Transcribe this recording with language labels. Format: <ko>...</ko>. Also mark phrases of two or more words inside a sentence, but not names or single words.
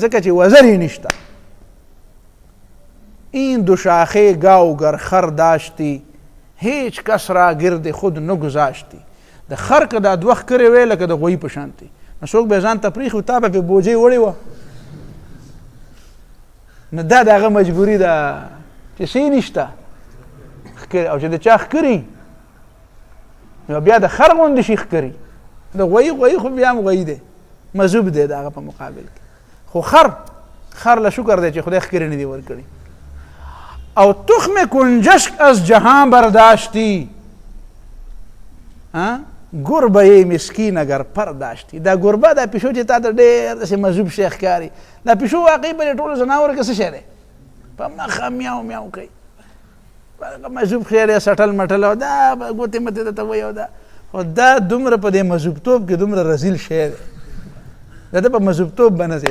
<ps>ځکه چې وزر یې نشته.</ps> <fa>این دو شاخه گاوگر خر داشتی هیچ کس را گرد خود نگذاشتی.</fa> <ps>د خر که دا دوه ښکرې وی لکه د غوی په شانتې، نو څوک به ځان ته پرېښي و تا به پې بوجۍ وړې وه. نو دا د هغه مجبوري ده چې څه نشته ښکرې، او چې د چا ښکري نو بیا د خر غوندې شي ښکري. د غوی خو بیا هم غوی دی، مذوب دی د هغه په مقابل کې. خو خر له شکر دی چې خدای ښکرې نه دی ورکړي.</ps> <fa>او تخم کنجشک از جهان برداشتی گربه مسکین اگر پر داشتی.</fa> <ps>دا گربه دا پیشو چې تا ته ډېر داسې مذوب شی ښکاري، دا پیشو واقعي په دې ټولو ځناورو کې څه شی دی؟ په مخه میاو میاو کوي، مذوب شی دی، سټل مټل او دا ګوتې متې درته وایي او دا. خو دا دومره په دې مذوبتوب کې دومره رذیل شی دی، دا د په مذوبتوب به نه ځي.</ps>